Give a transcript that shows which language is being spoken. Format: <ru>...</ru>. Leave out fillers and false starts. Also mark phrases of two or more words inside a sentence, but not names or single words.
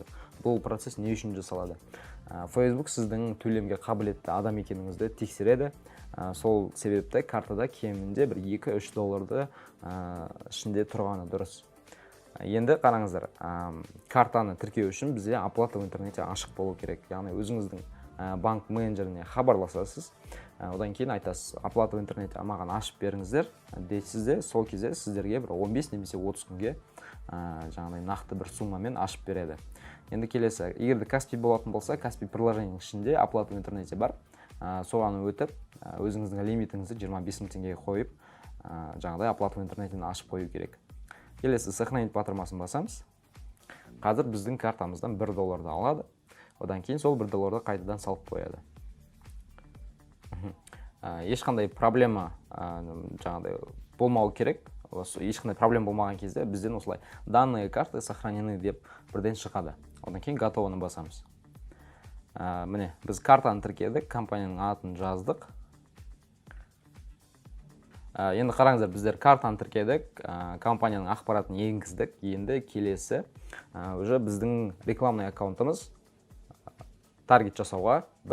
<kk>Бұл процесс не үшін жасалады? Facebook сіздің төлемге қабілетті адам екеніңізді тексереді. Сол себепті картада кемінде бір $2-3 ішінде тұрғаны дұрыс. Енді қараңыздар, картаны тіркеу үшін бізде</kk> <ru>оплата в интернете</ru> <kk>ашық болу керек. Яғни өзіңіздің банк менеджеріне хабарласасыз, одан кейін айтасыз,</kk> <ru>оплата в интернете</ru> <kk>маған ашып беріңіздер дейсіз де, сол кезде сіздерге бір 15 немесе 30 күнге жаңағыдай нақты бір суммамен ашып береді. Енді келесі, егер де Каспи болатын болса, Каспи приложенің ішінде</kk> <ru>оплата в интернете</ru> <kk>бар, соған өтіп, өзіңіздің лимитіңізді 25 000 теңгеге қойып, жаңағыдай</kk> <ru>оплата в интернетін</ru> <kk>ашып қою керек. Келесі, сохранить батырмасын басамыз. Қазір біздің картамыздан $1 алады. Одан кейін сол $1 қайтадан салып қояды. Ешқандай проблема жаңағыдай болмау керек. Ешқандай проблема болмаған кезде бізден осылай</kk> <ru>данные карты сохранены</ru> <kk>деп бірден шығады. Одан кейін готовыны басамыз. Міне, біз картаны тіркедік, компанияның атын жаздық. Енді қараңыздар, біздер картаны тіркедік, компанияның ақпаратын енгіздік. Енді келесі, уже біздің</kk> <ru>рекламный аккаунтымыз</ru> <kk>таргет жасауға дайын.</kk>